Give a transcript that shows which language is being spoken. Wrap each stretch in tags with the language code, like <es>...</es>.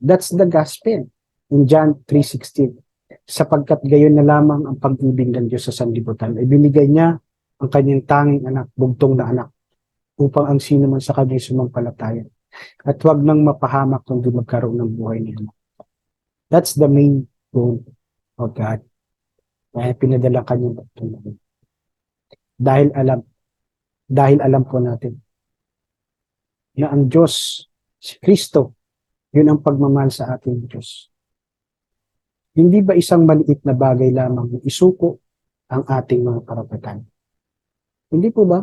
<en>That's the gospel.</en> <tl>In John 3:16. Sapagkat gayon na lamang ang pag-ibig ng Diyos sa sanlibutan. Ibinigay niya ang kanyang tanging anak, bugtong na anak, upang ang sino man sa kanyang sumampalataya. At huwag nang mapahamak kundi magkaroon ng buhay niya.</tl> <en>That's the main goal of God.</en> <tl>Kaya pinadala kanyang bugtong na anak. Dahil alam po natin na ang Diyos, si Kristo, yun ang pagmamahal sa ating Diyos. Hindi ba isang maliit na bagay lamang na isuko ang ating mga karapatan? Hindi po ba?</tl>